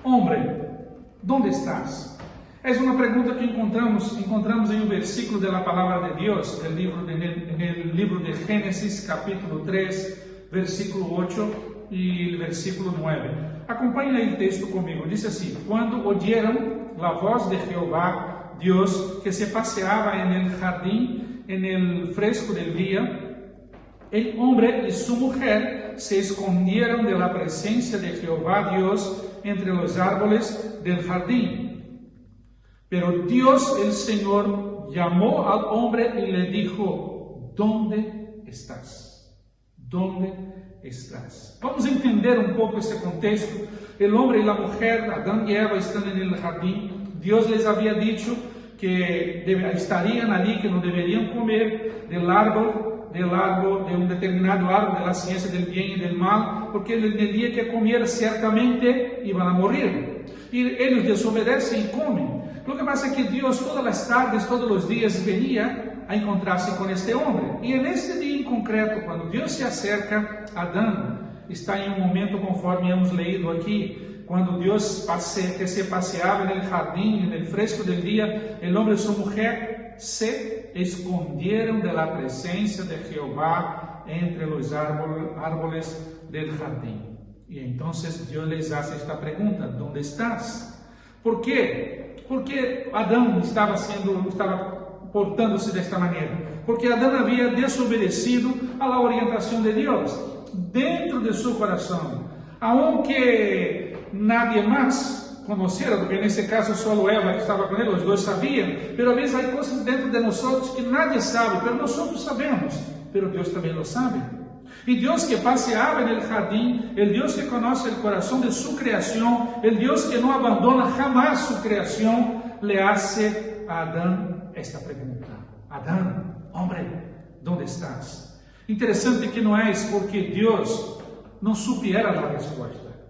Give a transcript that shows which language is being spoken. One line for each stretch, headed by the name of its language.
Spanish: Hombre, ¿dónde estás?
Portuguese: É uma pergunta que encontramos em um versículo da palavra de Deus, no livro de Gênesis, capítulo 3, versículo 8 e versículo 9. Acompanhe o texto comigo. Diz assim:
Spanish: Quando oyeron la voz de Jehová, Dios, que se paseaba en el jardín en el fresco del día, el hombre y su mujer se escondieron de la presencia de Jehová Dios entre los árboles del jardín. Pero Dios el Señor llamó al hombre y le dijo: ¿Dónde estás? ¿Dónde estás?
Portuguese: Vamos entender um pouco esse contexto. O homem e a mulher, Adão e Eva, estão no jardim. Deus les havia dicho que estariam ali, que não deveriam comer
Spanish: del árbol, de um determinado árbol,
Portuguese: da ciência del bem e del mal, porque no dia que comer, certamente iam a morrer. E eles desobedecem e comem. O que passa é que Deus, todas as tardes, todos os dias, venia a encontrar-se com este homem. E nesse dia em concreto, quando Deus se acerca a Adão, está em um momento conforme
Spanish: hemos leído
Portuguese: aqui, quando Deus que se passeava no jardim, no fresco del dia, o homem e sua mulher
Spanish: se escondieron de la presencia de Jehová entre los árboles del jardín. Y entonces Dios les hace esta pregunta: ¿dónde estás? ¿Por qué?
Portuguese: Porque Adão estava portando-se desta maneira, porque Adão havia desobedecido à orientação de Deus dentro de seu coração,
Spanish: aunque nadie
Portuguese: mais conhecera, porque nesse caso só Eva que estava com ele, os dois sabiam, mas às vezes há coisas dentro de nós que
Spanish: nadie sabe,
Portuguese: mas nós sabemos, mas Deus também
Spanish: lo sabe. Y Dios que paseaba en el jardín, el Dios que conoce el corazón de su creación, el Dios que no abandona jamás su creación, le hace a Adán esta pregunta. Adán, hombre, ¿dónde estás? Interesante que no es porque Dios no supiera la respuesta.